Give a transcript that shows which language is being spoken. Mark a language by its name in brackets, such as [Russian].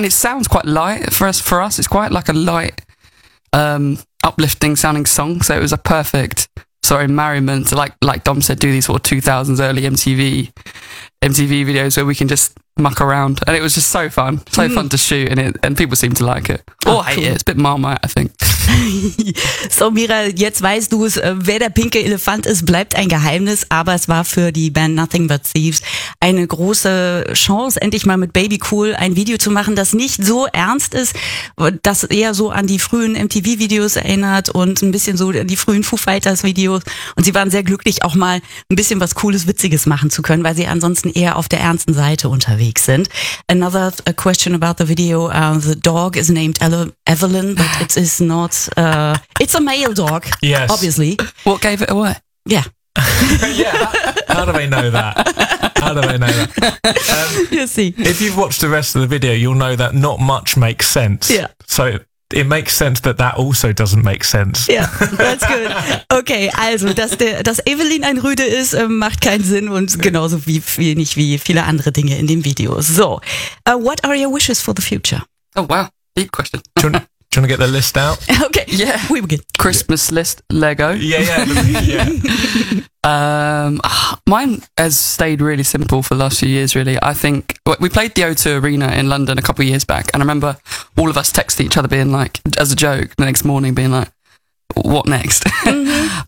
[English] And it sounds quite light for us. It's quite like a light, uplifting sounding song. So it was a perfect... Sorry, merriment to like Dom said, do these sort of 2000s early MTV videos where we can just muck around. And it was just so fun to shoot, and people seem to like it. Or hate it. It's a bit Marmite, I think. [German] So Mira, jetzt weißt du es, wer der pinke Elefant ist, bleibt ein Geheimnis, aber es war für die Band Nothing But Thieves eine große Chance, endlich mal mit Baby Cool ein Video zu machen, das nicht so ernst ist, das eher so an die frühen MTV-Videos erinnert und ein bisschen so die frühen Foo Fighters-Videos, und sie waren sehr glücklich, auch mal ein bisschen was Cooles, Witziges machen zu können, weil sie ansonsten eher auf der ernsten Seite unterwegs sind. [English] Another question about the video, the dog is named Evelyn, but it is not it's a male dog, yes. Obviously. What gave it away? Yeah. Yeah. How do they know that? You'll see. If you've watched the rest of the video, you'll know that not much makes sense. Yeah. So it makes sense that that also doesn't make sense. Yeah, that's good. [German] Okay, also, dass Evelyn ein Rüde ist, macht keinen Sinn, und genauso wie viele andere Dinge in dem Video. [English] So, what are your wishes for the future? Oh, wow. Deep question. Do you want to get the list out? Okay. Yeah. We were good. Christmas list, Lego. Yeah. Mine has stayed really simple for the last few years, really. I think we played the O2 Arena in London a couple of years back, and I remember all of us texting each other being like, as a joke, the next morning being like, what next? Mm-hmm.